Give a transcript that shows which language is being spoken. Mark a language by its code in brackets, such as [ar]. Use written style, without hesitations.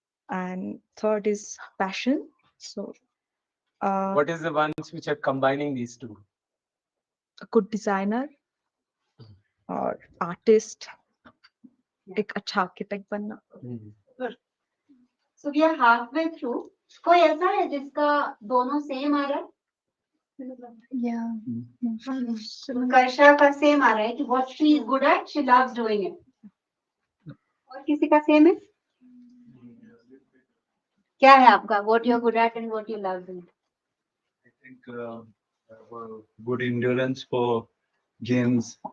[en] And third is passion. So What is the ones which are combining these two? a good designer or artist, [hi] एक अच्छा architect बनना. [en] So we are halfway through. [hi] कोई ऐसा है जिसका दोनों same आ रहा है? कर्षा का सेम आ रहा है कि [en] what she is good at, she loves doing it. [hi] और किसी का सेम है? क्या है आपका? [en] What you are good at and what you love doing? I think good endurance for games.